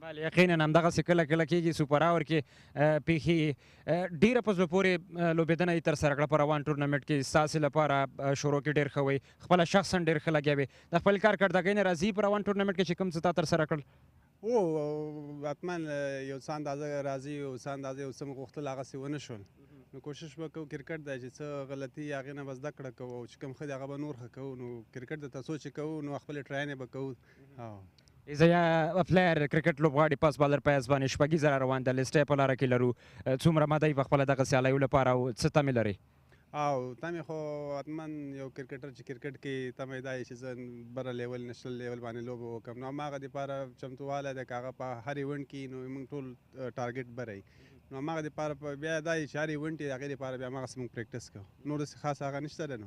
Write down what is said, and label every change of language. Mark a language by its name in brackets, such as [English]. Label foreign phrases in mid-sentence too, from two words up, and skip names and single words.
[Pashto] بله یقینا همدغسې کله کله کېږي، سوپر اوور کې پیښې ډېره په زړه پورې لوبېدنه یې ترسره کړه په روان ټورنمنټ کې، ستاسې لپاره شروع کې ډېر ښه وی، خپله شخصا ډېر ښه لګیا وې، د خپل کارکردګۍ نه راضي په روان ټورنمنټ کې چې کوم څه تا ترسره کړل؟ او حتمن یو څه اندازه راځي، یو څه اندازه یو څه مې غوښتل هغسې ونه شول، نو کوشش به کوو کرکټ دی چې څه غلطي هغې نه به زده کړه کوو او چې کوم ښه دی هغه به نور ښه کوو، نو کرکټ د تاسو چې کوو نو خپلې ټراینې به کوو. [English] Is a player cricket [Pashto] لوبغاړي پاس بالر په حیث باندې شپږیزه را روان ده، لیسټۍ په لاره کې لرو، څومره ماده یې په خپله دغه سیالیو لپاره او څه تمې لري؟ او تمې خو حتمن یو کرکټر چې کرکټ کې تمې دا چې زه بره لیول نشنل لیول باندې لوبه وکړم، نو هماغه دپاره چمتووالی دی که هغه په هر ایونټ کې نو موږ ټول ټارګېټ بری، نو هماغه دپاره بیا دا چې هر ایونټ یې هغې دپاره بیا هماغسې موږ پریکټس کوو، نور داسې خاص هغه نشته دی.